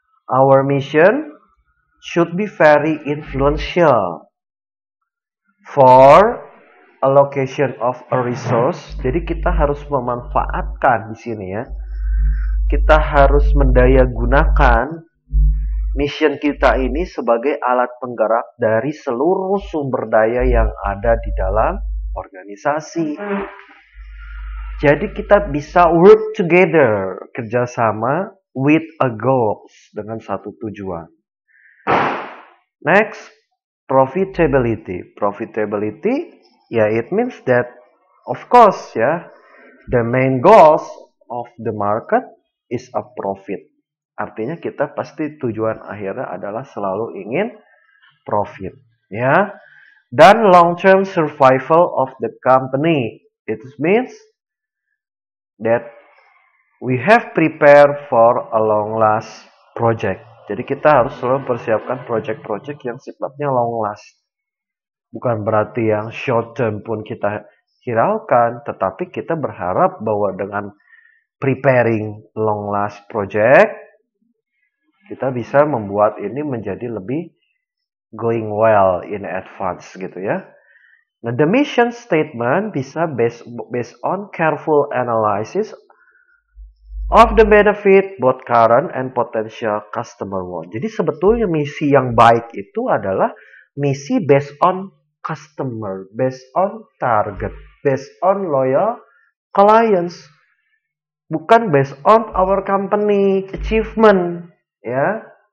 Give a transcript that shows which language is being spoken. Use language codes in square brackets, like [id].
[en] Our mission should be very influential for allocation of a resource. [id] Jadi kita harus memanfaatkan di sini, ya. Kita harus mendaya gunakan mission kita ini sebagai alat penggerak dari seluruh sumber daya yang ada di dalam organisasi. Jadi kita bisa [en] work together, [id] kerjasama [en] with a goals, [id] dengan satu tujuan. [en] Next, profitability. Profitability, ya, it means that, of course, ya, the main goals of the market is a profit. [id] Artinya kita pasti tujuan akhirnya adalah selalu ingin profit, ya. Dan [en] long-term survival of the company. It means that we have prepared for a long-last project. [id] Jadi kita harus selalu persiapkan project-project yang sifatnya long-last. Bukan berarti yang short-term pun kita hiraukan, tetapi kita berharap bahwa dengan [en] preparing long-last project, [id] kita bisa membuat ini menjadi lebih [en] going well in advance, [id] gitu, ya. [en] Nah, the mission statement bisa based on careful analysis of the benefit both current and potential customer want. [id] Jadi sebetulnya misi yang baik itu adalah misi [en] based on customer, based on target, based on loyal clients, [id] bukan [en] based on our company achievement, [id] ya.